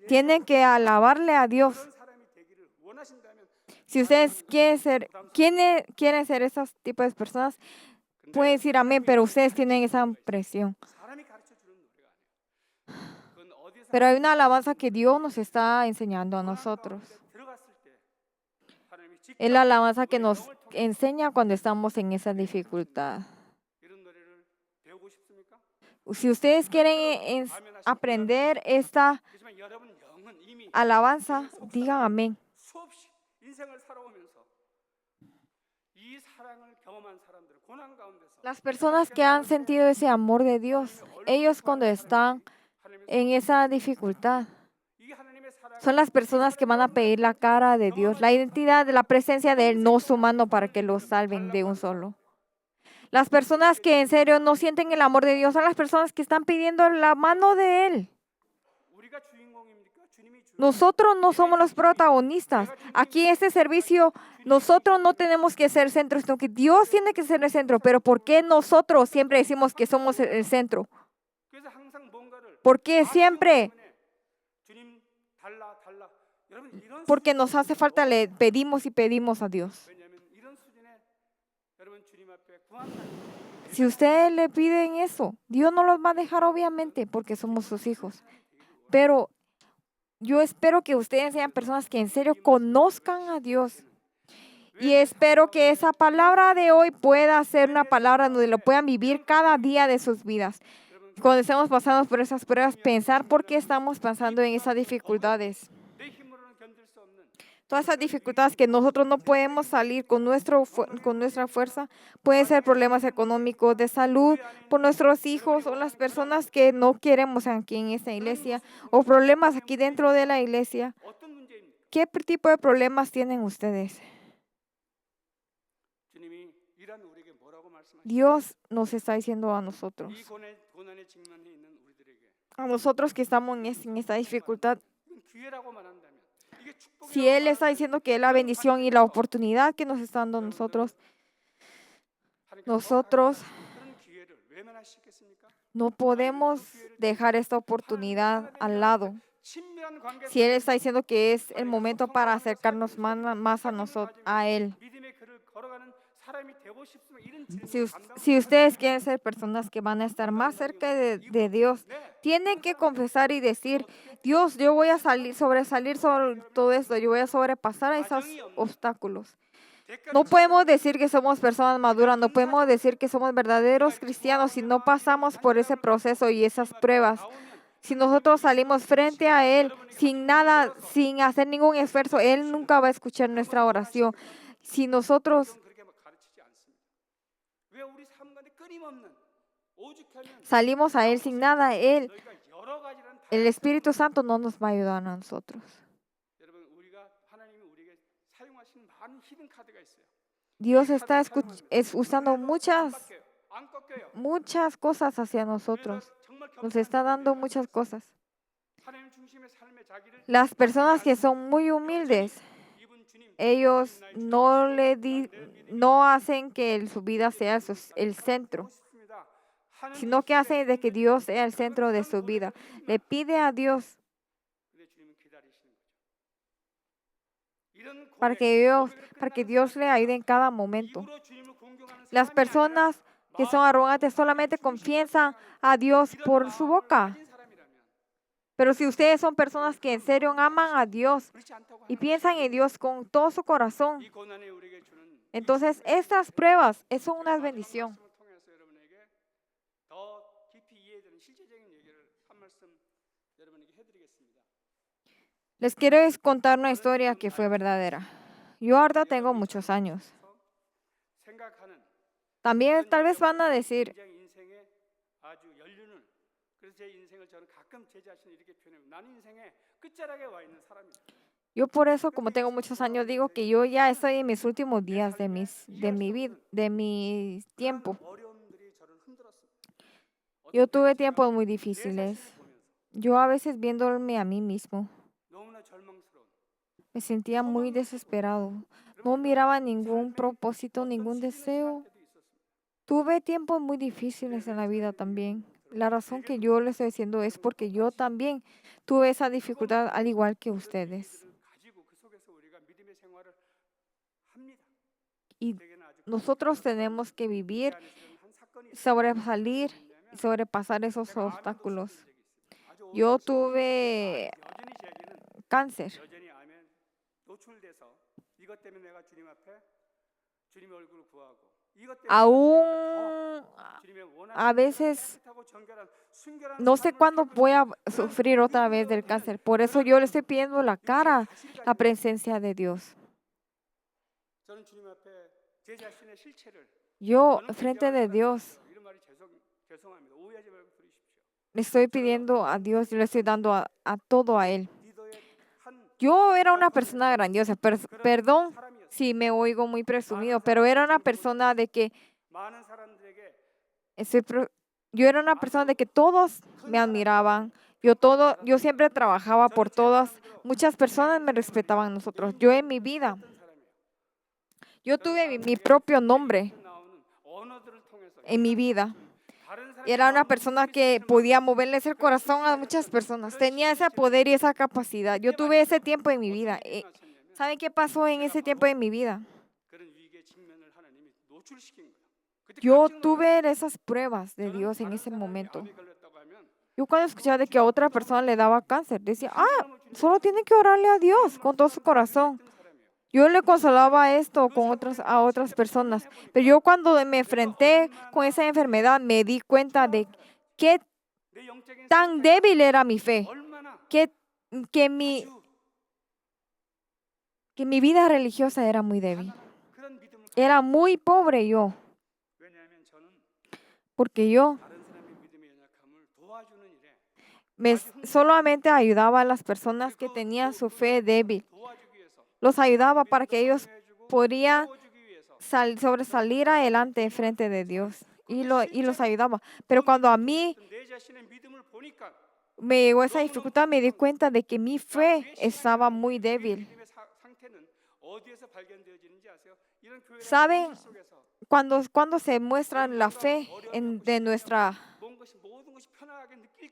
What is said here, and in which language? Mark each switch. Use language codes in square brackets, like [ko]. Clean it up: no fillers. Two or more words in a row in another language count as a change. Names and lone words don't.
[es] tienen que alabarle a Dios. [ko] 그런 사람이 되기를 원하신다면 [es] Si ustedes quieren ser esos tipos de personas, pueden decir amén, pero ustedes tienen esa presión. [ko] 사람이 가르쳐 주는 노래가 아니에요. 그건 어디서 [es] Pero hay una alabanza que Dios nos está enseñando a nosotros. [ko] 들어갔을 때 하나님이 직접 [es] Es la alabanza que nos enseña cuando estamos en esa dificultad. [ko] 이런 노래를 배우고 싶습니까? [es] Si ustedes quieren aprender esta [ko] 하지만 여러분 영은 이미 [es] alabanza, digan amén. [ko] 수없이 인생을 살아오면서 이 사랑을 경험한 사람들 고난 가운데서 [es] Las personas que han sentido ese amor de Dios, ellos cuando están en esa dificultad, [ko] 이 하나님의 사랑 [es] son las personas que van a pedir la cara de Dios, la identidad de la presencia de Él, no su mano para que los salven de un solo. Las personas que en serio no sienten el amor de Dios son las personas que están pidiendo la mano de Él. [ko] 우리가 주인공입니까? 주님이 주인공. [es] Nosotros no somos los protagonistas. Aquí en este servicio, nosotros no tenemos que ser centro, sino que Dios tiene que ser el centro. Pero ¿por qué nosotros siempre decimos que somos el centro? [ko] 그래서 항상 뭔가를 [es] ¿Por qué siempre? [ko] 주님 달라 여러분 이런 [es] Porque nos hace falta, le pedimos y pedimos a Dios. [ko] 왜냐하면 이런 수준의 여러분 주님 앞에 구한다. [es] Si ustedes le piden eso, Dios no los va a dejar obviamente porque somos sus hijos. Pero yo espero que ustedes sean personas que en serio conozcan a Dios. Y espero que esa palabra de hoy pueda ser una palabra donde lo puedan vivir cada día de sus vidas. Cuando estemos pasando por esas pruebas, pensar por qué estamos pasando en esas dificultades. [ko] 내 힘으로는 견딜 수 없는 [es] Todas esas dificultades que nosotros no podemos salir con nuestra fuerza, pueden ser problemas económicos, de salud, por nuestros hijos o las personas que no queremos aquí en esta iglesia, o problemas aquí dentro de la iglesia. [ko] 어떤 문제입니까? [es] ¿Qué tipo de problemas tienen ustedes? [ko] 주님이 이란 우리에게 뭐라고 말씀하시죠? [es] Dios nos está diciendo a nosotros, [ko] 이 고난에 직면해 있는 우리들에게 [es] a nosotros que estamos en esta dificultad, [ko] 이건 기회라고 말한다면 이게 [es] si Él [ko] 축복이라고 [es] está diciendo que es la bendición y la oportunidad que nos está dando a nosotros, nosotros [ko] 그런 기회를 외면할 수 있겠습니까? [es] no podemos dejar esta oportunidad al lado. [ko] 친밀한 관계 [es] Si Él [ko] 속에서 [es] está diciendo que es el [ko] 만약에 [es] momento para [ko] 소통하고 [es] acercarnos [ko] 살펴보면 [es] más a [ko] 사귐을 [es] nosotros, [ko] 가지고 [es] a Él. [ko] 믿음의 길을 걸어가는 사람이 되고 싶으면 이런 [es] Si, [ko] 질문 감당을 [es] si [ko] 못하죠. [es] ustedes quieren ser personas que van a estar más cerca de Dios, tienen que confesar y decir, Dios, yo voy a sobresalir sobre todo esto, yo voy a sobrepasar esos obstáculos. No podemos decir que somos personas maduras, no podemos decir que somos verdaderos cristianos si no pasamos por ese proceso y esas pruebas. Si nosotros salimos frente a Él sin nada, sin hacer ningún esfuerzo, Él nunca va a escuchar nuestra oración. Si nosotros [ko] 성경은 그렇게 막 가르치지 않습니다. 왜 우리 삶 가운데 끊임없는 오죽하면 [es] salimos a Él sin nada, [ko] 너희가 여러 가지라는 [es] el [ko] 다양한 [es] Espíritu Santo no nos va a ayudar a nosotros. [ko] 여러분 우리가 하나님이 우리에게 사용하신 많은 히든 카드가 있어요. [es] Dios está usando [ko] 안 꺾여요. [es] muchas cosas hacia [ko] 그래서 [es] nosotros. [ko] 정말 [es] Nos está dando [ko] 겸손한 [es] muchas cosas. [ko] 하나님 중심의 삶의 자기를 [es] Las personas que son muy humildes, [ko] 이분 주님 [es] ellos no hacen que su vida sea el centro, [ko] 싶습니다. [es] sino que hacen de que Dios sea el centro de su vida. Le pide a Dios [ko] 근데 주님은 기다리시는 거죠. 이런 [es] para que Dios le ayude en cada momento. [ko] 입으로 주님을 공경하는 [es] Las [ko] 사람이 [es] personas que son arrogantes solamente confiesan a Dios por su boca. [ko] 가진 사람이라면 [es] Pero si ustedes son personas que en serio aman a Dios [ko] 그렇지 않다고 [es] y [ko] 하는 [es] piensan en Dios con todo su corazón, [ko] 이 고난이 우리에게 주는 [es] entonces estas pruebas son una bendición. [ko] 말씀을 통해서 여러분에게 더 깊이 이해되는 실제적인 얘기를 한 말씀 여러분에게 해드리겠습니다. [es] Les quiero contar una historia que fue verdadera. Yo ahora tengo muchos años. [ko] 생각하는 [es] También tal vez van a decir, [ko] 굉장히 인생의 아주 연륜을 그래서 제 인생을 저는 가끔 제 자신을 이렇게 표현해요. 나는 인생의 끝자락에 와 있는 사람이다. [es] yo por eso, como tengo muchos años, digo que yo ya estoy en mis últimos días de mi vida, de mi tiempo. [ko] 그런 어려움들이 저를 흔들었습니다. [es] Yo tuve tiempos muy difíciles. [ko] 자신을 보면서 [es] Yo a veces viéndome a mí mismo, [ko] 너무나 절망스러운 [es] me sentía muy desesperado. No miraba ningún propósito, ningún deseo. [ko] 때도 있었습니다. [es] Tuve tiempos muy difíciles en la vida también. La razón que yo les estoy diciendo es porque yo también tuve esa dificultad al igual que ustedes. [ko] 가지고 그 속에서 우리가 믿음의 생활을 합니다. [es] Y [ko] 대개는 아주 [es] nosotros tenemos que vivir, [ko] 한 사건이 [es] sobresalir y sobrepasar esos obstáculos. Yo tuve [ko] 여전히 제게는 [es] cáncer. [ko] 여전히 암에 노출돼서 이것 때문에 내가 주님 앞에 주님의 얼굴을 구하고 이것 때문에 [es] Aún [ko] 주님의 [es] a [ko] 원하시는 [es] veces [ko] 깨끗하고 순결한 [es] no sé cuándo voy a sufrir otra vez del cáncer. Por eso yo le estoy pidiendo la cara, la presencia de Dios. [ko] 저는 주님 앞에 제 자신의 실체를 [es] Yo, [ko] 저는 [es] frente de Dios, [ko] 이런 말이 죄송합니다. 오해하지 말고 들으십시오. [es] le estoy pidiendo a Dios y le estoy dando a todo a Él. [ko] 리더의 한 [es] Yo era una persona grandiosa, perdón [ko] 사람이었어요. [es] si me oigo muy presumido, pero era una persona de que [ko] 많은 사람들에게 [es] yo era una persona de que todos me admiraban. Yo siempre trabajaba por todas. Muchas personas me respetaban a nosotros. Yo en mi vida, [ko] 어떤 사람이에요. [es] yo tuve mi propio nombre [ko] 나오는 언어들을 통해서 [es] en mi vida. [ko] 다른 사람이 [es] Era una persona que podía moverles el corazón a muchas personas. Tenía ese poder y esa capacidad. Yo tuve ese tiempo en mi vida. ¿Saben qué pasó en ese tiempo en mi vida? [ko] 그런 위기의 직면을 하나님이 노출시킨 거예요. 그때 [es] Yo [ko] 깜짝 놀랐어요. [es] tuve esas pruebas de [ko] 저는 [es] Dios en [ko] 다른 [es] ese [ko] 사람이 [es] momento. [ko] 암에 걸렸다고 하면 [es] Yo cuando escuchaba de que a otra persona le daba cáncer, decía, solo tiene que orarle a Dios con todo su corazón. [ko] 했던 사람이에요. [es] Yo le consolaba esto a otras personas. Pero yo cuando me enfrenté con esa enfermedad, me di cuenta de qué [ko] 내 영적인 [es] tan débil era mi fe, [ko] 얼마나 [es] que mi vida religiosa era muy débil. [ko] 그런 믿음을 [es] Era muy pobre yo, [ko] 왜냐하면 저는 [es] porque yo [ko] 다른 사람의 믿음의 연약함을 도와주는 일에 [es] solamente ayudaba a las personas que tenían su fe débil. [ko] 도와주기 위해서 [es] Los ayudaba para que ellos [ko] 해주고 [es] podían [ko] 도와주기 위해서 [es] sobresalir adelante frente de Dios. Y los ayudaba. Pero cuando a mí [ko] 내 자신의 믿음을 보니까 [es] me llegó esa dificultad, me di cuenta de que mi fe estaba muy débil. [ko] 믿음의 상태는 어디에서 발견되어지는지 아세요? 이런 교회라는 [es] ¿Saben [ko] 현실 속에서 [es] cuando se muestra la fe [ko] 모든 것이 편하게 느낄